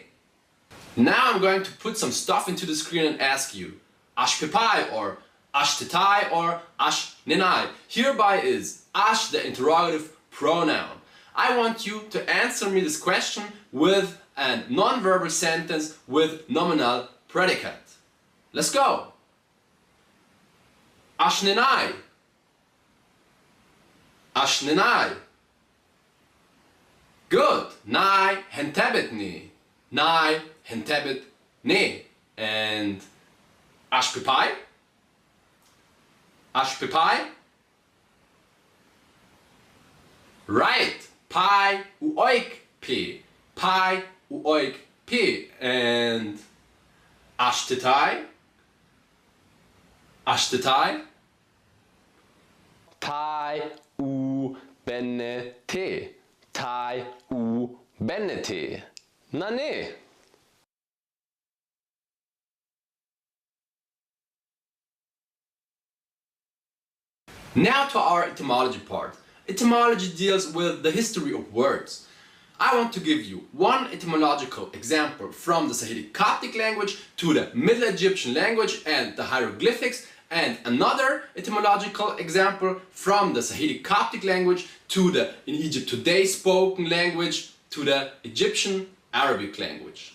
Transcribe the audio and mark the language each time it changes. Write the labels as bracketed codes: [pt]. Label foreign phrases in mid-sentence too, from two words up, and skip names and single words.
[en] Now I'm going to put some stuff into the screen and ask you [cop] ash pepai [en] or [cop] ash tetai [en] or [cop] ash nenai. [en] Hereby is ash the interrogative pronoun. I want you to answer me this question with a non-verbal sentence with nominal predicate. Let's go. [cop] Ash nenai. Ash nenai. Good. Nai hentabit ni. Nai hentabit ne. And ash pepai. Ash pepai. [en] Right. [cop] Pi uoik p. Pi uoik p. And ash tetai. Ash tetai. Tai u benne te. Tai u benne te. Nane. [en] Now to our etymology part. Etymology deals with the history of words. I want to give you one etymological example from the Sahidic Coptic language to the Middle Egyptian language and the hieroglyphics, and another etymological example from the Sahidic Coptic language to the in Egypt today spoken language to the Egyptian Arabic language.